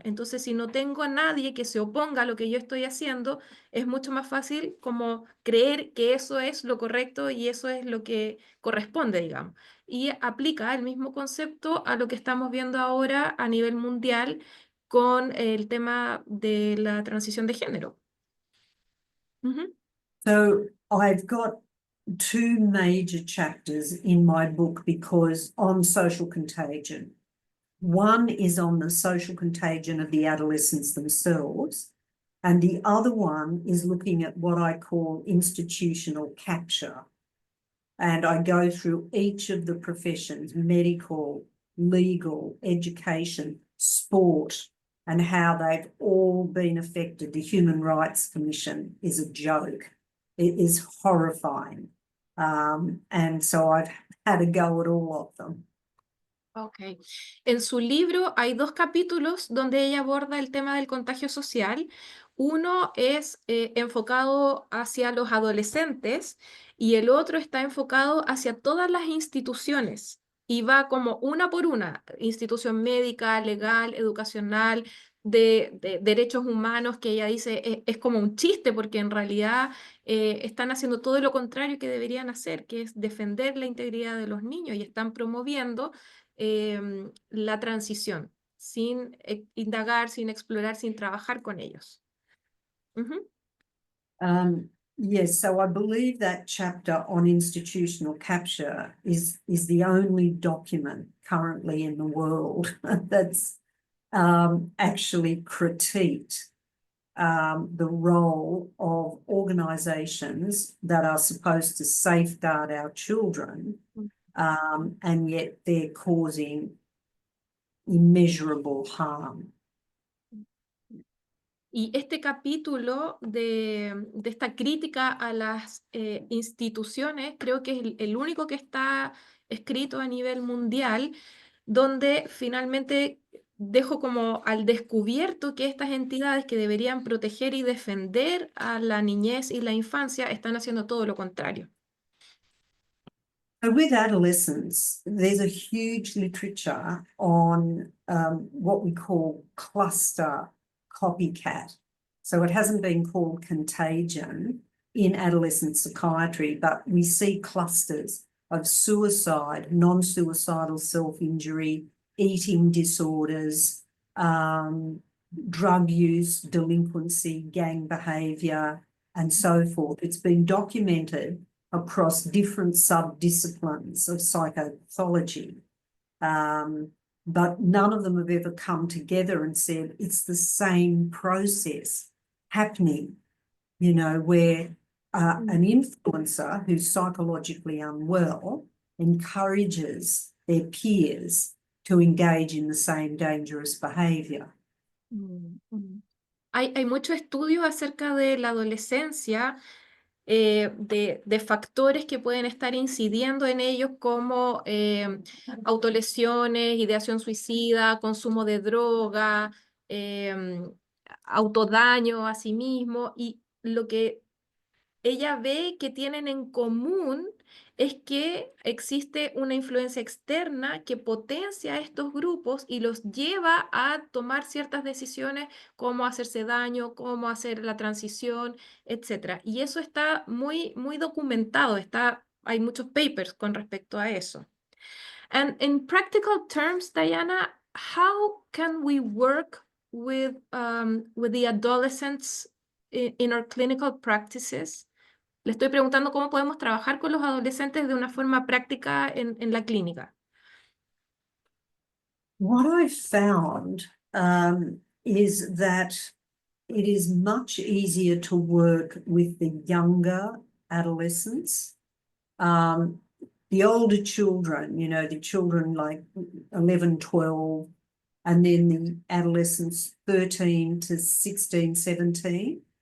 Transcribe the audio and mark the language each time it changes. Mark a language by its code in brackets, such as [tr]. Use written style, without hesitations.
[es] Entonces, si no tengo a nadie que se oponga a lo que yo estoy haciendo, es mucho más fácil como creer que eso es lo correcto y eso es lo que corresponde, digamos. Y aplica el mismo concepto a lo que estamos viendo ahora a nivel mundial con el tema de la transición de género. Ujú. [en] So I've got 2 major chapters in my book because on social contagion. One is on the social contagion of the adolescents themselves, and the other one is looking at what I call institutional capture. And I go through each of the professions, medical, legal, education, sport, and how they've all been affected. The Human Rights Commission is a joke. It is horrifying. And so I've had a go at all of them. Ok. [es] En su libro hay 2 capítulos donde ella aborda el tema del contagio social. Uno es enfocado hacia los adolescentes y el otro está enfocado hacia todas las instituciones y va como una por una, institución médica, legal, educacional, de derechos humanos que ella dice es como un chiste, porque en realidad están haciendo todo lo contrario que deberían hacer, que es defender la integridad de los niños y están promoviendo la transición sin indagar, sin explorar, sin trabajar con ellos. Ujú. [en] Yes, so I believe that chapter on institutional capture is the only document currently in the world that's actually critiqued the role of organisations that are supposed to safeguard our children, and yet they're causing immeasurable harm. [es] Y este capítulo de esta crítica a las instituciones, creo que es el único que está escrito a nivel mundial, donde finalmente dejo como al descubierto que estas entidades que deberían proteger y defender a la niñez y la infancia están haciendo todo lo contrario. [en] So with adolescents, there's a huge literature on what we call cluster copycat. So it hasn't been called contagion in adolescent psychiatry, but we see clusters of suicide, non-suicidal self-injury, eating disorders, drug use, delinquency, gang behaviour, and so forth. It's been documented across different sub-disciplines of psychopathology. But none of them have ever come together and said it's the same process happening, you know, where an influencer who's psychologically unwell encourages their peers to engage in the same dangerous behaviour. [es] Hay muchos estudios acerca de la adolescencia, de factores que pueden estar incidiendo en ellos como autolesiones, ideación suicida, consumo de droga, autodaño a sí mismo, y lo que ella ve que tienen en común es que existe una influencia externa que potencia a estos grupos y los lleva a tomar ciertas decisiones, cómo hacerse daño, cómo hacer la transición, etc. Y eso está muy documentado, hay muchos papers con respecto a eso. [en] And in practical terms, Diana, how can we work with the adolescents in our clinical practices? [es] Le estoy preguntando cómo podemos trabajar con los adolescentes de una forma práctica en la clínica. [en] What I found is that it is much easier to work with the younger adolescents. The older children, you know, the children like 11, 12, and then the adolescents 13 to 16, 17.